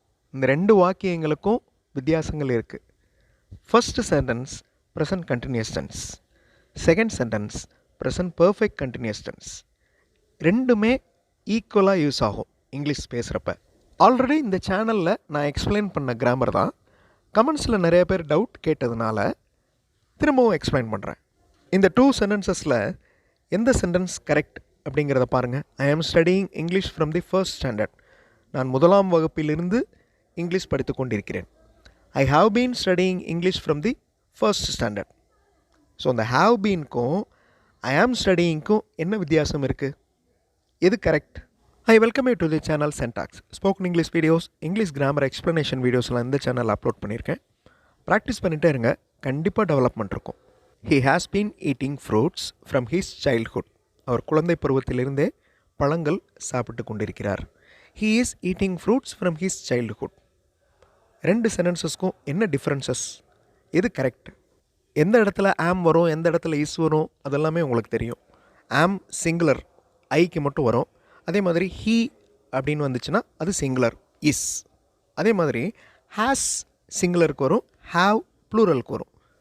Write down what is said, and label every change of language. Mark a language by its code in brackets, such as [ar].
[ta] இந்த ரெண்டு வாக்கியங்களுக்கும் வித்தியாசங்கள் இருக்கு. [en] First sentence present continuous tense. Second sentence present perfect continuous tense. [ta] ரெண்டுமே ஈக்குவலாக யூஸ் ஆகும் இங்கிலீஷ் பேசுகிறப்ப. ஆல்ரெடி இந்த சேனலில் நான் எக்ஸ்பிளைன் பண்ண கிராமர் தான் கமெண்ட்ஸில் நிறைய பேர் டவுட் கேட்டதுனால திரும்பவும் எக்ஸ்பிளைன் பண்ணுறேன். இந்த டூ சென்டென்சஸில் எந்த சென்டென்ஸ் கரெக்ட் அப்படிங்கிறத பாருங்கள். [en] I am studying English from the first standard. [ta] நான் முதலாம் வகுப்பிலிருந்து இங்கிலீஷ் படித்து கொண்டிருக்கிறேன். [en] I have been studying English from the first standard. [ta] So அந்த ஹாவ் பீனுக்கும் ஐ ஆம் ஸ்டடியிங்க்கும் என்ன வித்தியாசம் இருக்குது? எது correct? [en] I welcome you to the channel SenTalks. [ta] Spoken English videos, English grammar explanation வீடியோஸ்லாம் இந்த சேனல் அப்லோட் பண்ணியிருக்கேன். ப்ராக்டிஸ் பண்ணிகிட்டே இருங்க, கண்டிப்பாக டெவலப்மெண்ட் இருக்கும். [en] He has been eating fruits from his childhood. [ta] அவர் குழந்தை பருவத்திலிருந்தே பழங்கள் சாப்பிட்டு கொண்டிருக்கிறார். [en] He is eating fruits from his childhood. [ta] ரெண்டு சென்டென்சஸ்க்கும் என்ன டிஃப்ரென்சஸ்? எது கரெக்ட்? எந்த இடத்துல ஆம் வரும், எந்த இடத்துல இஸ் வரும், அதெல்லாமே உங்களுக்கு தெரியும். ஆம் சிங்குலர், ஐக்கு மட்டும் வரும். அதே மாதிரி ஹீ அப்படின்னு வந்துச்சுன்னா அது சிங்குலர், இஸ். அதே மாதிரி ஹேஸ் சிங்குலருக்கு வரும், ஹாவ் ப்ளூரலுக்கு வரும்.